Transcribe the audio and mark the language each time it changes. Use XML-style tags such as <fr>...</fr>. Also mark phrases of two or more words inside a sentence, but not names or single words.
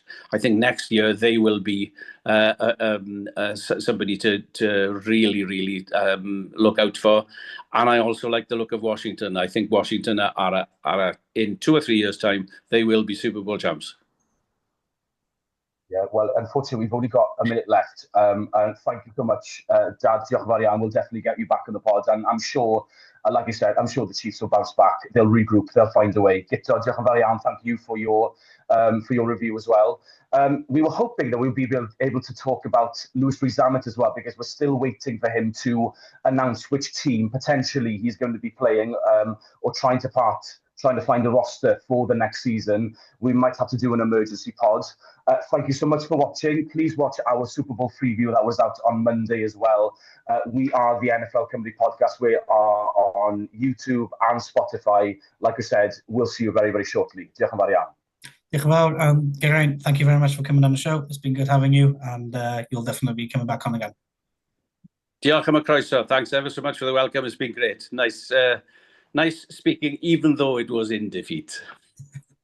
<en>I think next year they will be somebody to really, really look out for. And I also like the look of Washington. I think Washington are in 2 or 3 years' time, they will be Super Bowl champs. Yeah, well, unfortunately, we've only got a minute left. And thank you so much, Dad.</en> <cy>Diolch yn fawr iawn.</cy> <en>We'll definitely get you back on the pod. And I'm sure, like I said, I'm sure the Chiefs will bounce back. They'll regroup. They'll find a way.</en> <cy>Guto, diolch yn fawr iawn.</cy> <en>Thank you for your review as well. We were hoping that we'll be able to talk about Lewis Rees-Zammit as well, because we're still waiting for him to announce which team potentially he's going to be playing or trying to find a roster for the next season. We might have to do an emergency pod. Thank you so much for watching. Please watch our Super Bowl preview that was out on Monday as well. We are the NFL Cymru Podcast. We are on YouTube and Spotify. Like I said, we'll see you very, very shortly.</en> <cy>Diolch yn fawr iawn. Diolch yn fawr.</cy> <en>Geraint, thank you very much for coming on the show. It's been good having you, and you'll definitely be coming back on again.</en> <cy>Diolch am y croeso.</cy> <en>Thanks ever so much for the welcome. It's been great. Nice speaking, even though it was in defeat.</en>